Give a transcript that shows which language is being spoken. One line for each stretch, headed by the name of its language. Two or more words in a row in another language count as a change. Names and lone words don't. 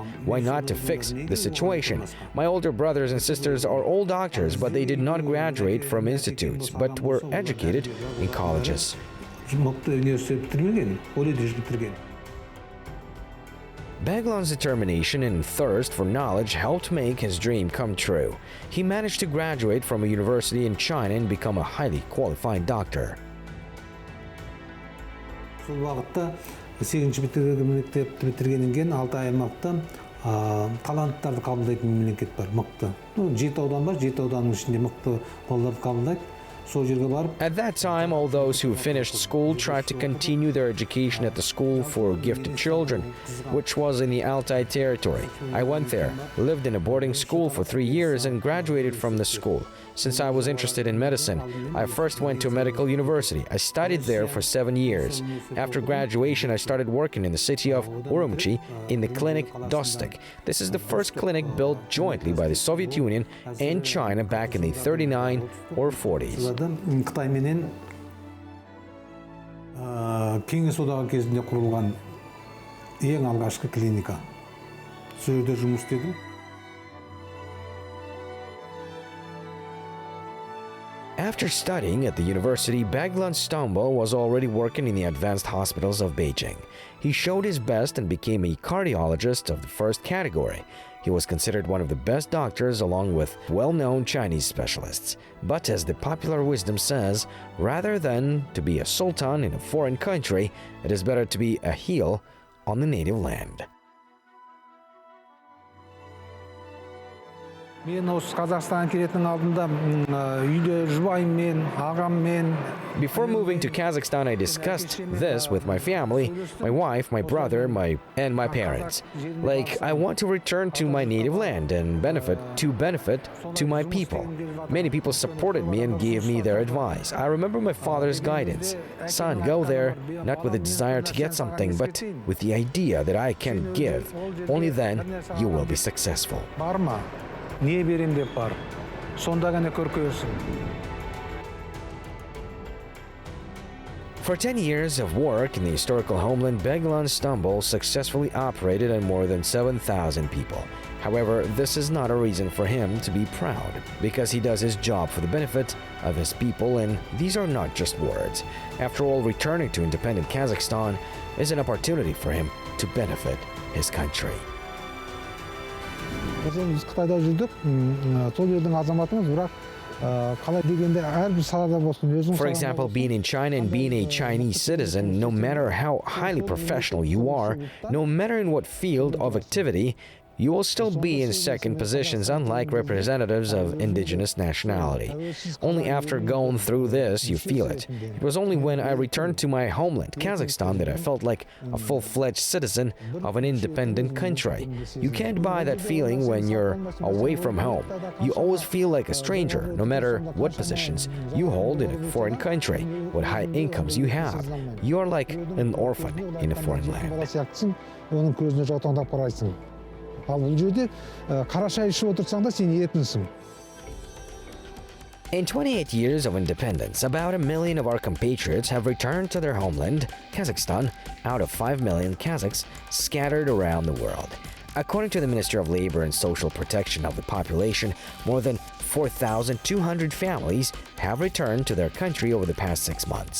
English: Why not to fix the situation? My older brothers and sisters are all doctors, but they did not graduate from institutes, but were educated in colleges. Beglan's determination and thirst for knowledge helped make his dream come true. He managed to graduate from a university in China and become a highly qualified doctor.
Kazakh: Таланттарды қабылдайтын мемлекет бар, мықты. 7 аудан бар, 7 ауданның ішінде мықты балаларды қабылдайды.
English: At that time, all those who finished school tried to continue their education at the school for gifted children, which was in the Altai territory. I went there, lived in a boarding school for 3 years and graduated from the school. since I was interested in medicine. I first went to a medical university. I studied there for 7 years. After graduation, I started working in the city of Urumqi in the clinic Dostik. This is the first clinic built jointly by the Soviet Union and China back in the 39 or 40s.
Kazakh: Қытай менен Кеңес одағы кезінде құрылған ең алғашқы клиника. Сол жерде жұмыс істедім.
English: After studying at the university, Beglan Stambol was already working in the advanced hospitals of Beijing. He showed his best and became a cardiologist of the first category. He was considered one of the best doctors along with well-known Chinese specialists. But as the popular wisdom says, rather than to be a sultan in a foreign country, it is better to be a heel on the native land.
Kazakh: Мен осы Қазақстанға келетін алдында үйде жұбайыммен, ағаммен.
English: Before moving to Kazakhstan, I discussed this with my family, my wife, my brother, and my parents. Like, I want to return to my native land and benefit to my people. Many people supported me and gave me their advice. I remember my father's guidance. Son, go there, not with the desire to get something, but with the idea that I can give. Only then you will be successful.
Kazakh: Барма. Не берем деп бар. Сонда ғана көркейсің.
English: For 10 years of work in the historical homeland, Beglan Stambol successfully operated on more than 7,000 people. However, this is not a reason for him to be proud, because he does his job for the benefit of his people, and these are not just words. After all, returning to independent Kazakhstan is an opportunity for him to benefit his country.
Kazakh: Біз Қытайда жүрдік, сол жердің азаматымыз, бірақ қалай дегенде әрбір салада болсын өзің.
English: For example, being in China and being a Chinese citizen, no matter how highly professional you are, no matter in what field of activity, you will still be in second positions, unlike representatives of indigenous nationality. Only after going through this, you feel it. It was only when I returned to my homeland, Kazakhstan, that I felt like a full-fledged citizen of an independent country. You can't buy that feeling when you're away from home. You always feel like a stranger, no matter what positions you hold in a foreign country, what high incomes you have. You are like an orphan in a foreign land.
Kazakh: Оның көзіне жаутаңдап қарайсың. Ал бұл жерде қара шай ішіп отырсаң да сен еркінсің.
English: In 28 years of independence, about 1 million of our compatriots have returned to their homeland, Kazakhstan, out of 5 million Kazakhs scattered around the world. According to the Ministry of Labor and Social Protection of the population, more than 4,200 families have returned to their country over the past 6 months.